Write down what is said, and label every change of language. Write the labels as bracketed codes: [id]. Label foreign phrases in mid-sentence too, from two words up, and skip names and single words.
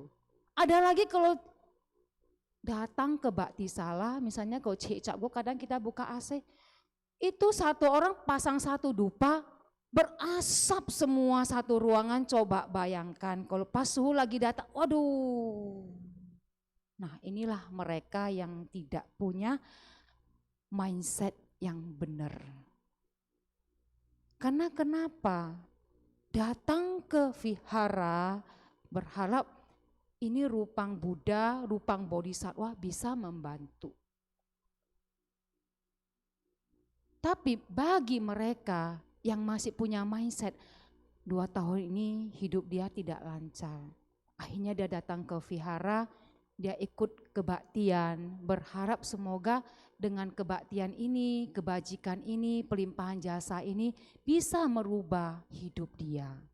[id] Ada lagi kalau datang ke Bhaktisala, misalnya kalau Cik Cap, kadang kita buka AC, itu satu orang pasang satu dupa, berasap semua satu ruangan, coba bayangkan kalau pas suhu lagi datang, waduh. Nah inilah mereka yang tidak punya mindset yang benar. Karena kenapa? Datang ke vihara berharap ini rupang Buddha, rupang Bodhisattva bisa membantu. Tapi bagi mereka yang masih punya mindset 2 tahun ini hidup dia tidak lancar. Akhirnya dia datang ke vihara, dia ikut kebaktian, berharap semoga dengan kebaktian ini, kebajikan ini, pelimpahan jasa ini bisa merubah hidup dia.